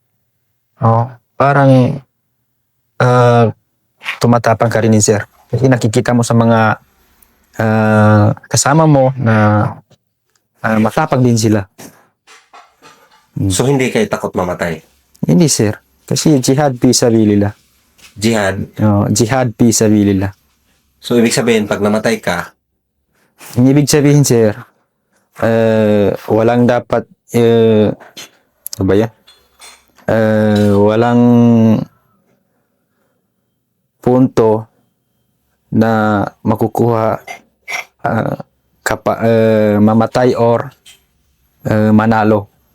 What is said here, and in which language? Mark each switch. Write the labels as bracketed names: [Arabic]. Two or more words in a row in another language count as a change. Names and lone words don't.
[Filipino] Parang tumatapang ka rin, sir. Kasi nakikita mo sa mga kasama mo na matapang din sila. So hindi kayo takot mamatay? Hindi, sir. Kasi [Arabic] جهاد في سبيل الله. [Filipino] Jihad? [Arabic] جهاد في سبيل الله. [Filipino] So ibig sabihin, pag namatay ka, Ang ibig sabihin, sir, walang dapat, ano ba yan? Walang punto na makukuha mamatay or manalo.